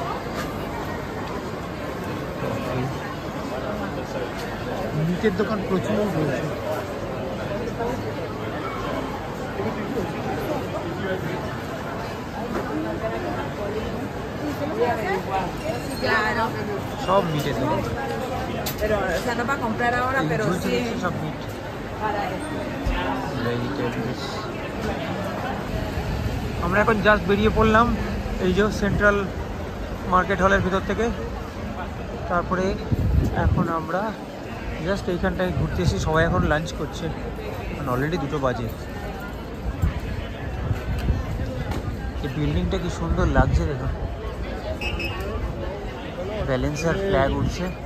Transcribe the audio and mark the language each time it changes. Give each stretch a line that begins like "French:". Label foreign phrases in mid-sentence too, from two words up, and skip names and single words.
Bangla: নিচের দোকান প্রচুর রয়েছে। সব মিটের দোকান,
Spanish: Pero, o sea, no para comprar ahora, pero sí
Bangla: সব মিট।
Spanish: para eso.
Bangla: আমরা এখন জাস্ট বেরিয়ে পড়লাম এই যে সেন্ট্রাল মার্কেট হলের ভিতর থেকে। তারপরে এখন আমরা জাস্ট এইখানটায় ঘুরতে এসে সবাই এখন লাঞ্চ করছে, অলরেডি 2টো বাজে। এই বিল্ডিংটা কি সুন্দর লাগছে দেখুন, ভ্যালেন্সিয়ার ফ্ল্যাগ উঠছে।